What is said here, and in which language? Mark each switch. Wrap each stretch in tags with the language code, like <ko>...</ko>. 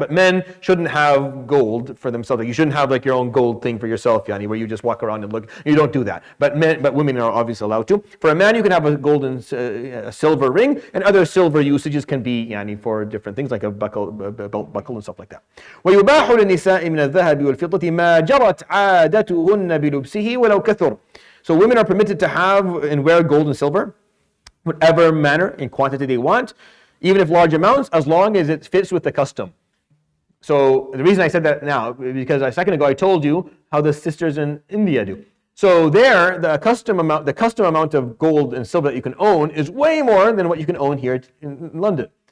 <en>But men shouldn't have gold for themselves. Like you shouldn't have like your own gold thing for yourself, where you just walk around and look. You don't do that. But women are obviously allowed to. For a man, you can have a golden, a silver ring, and other silver usages can be for different things like a belt buckle and stuff like that.</en> <ar>ويباح للنساء من الذهب والفضة ما جرت عادتهن بلبسه ولو كثر.</ar> <en>So women are permitted to have and wear gold and silver, whatever manner and quantity they want, even if large amounts, as long as it fits with the custom. So the reason I said that now, because a second ago I told you how the sisters in India do. So there, the custom amount of gold and silver that you can own is way more than what you can own here in London.</en>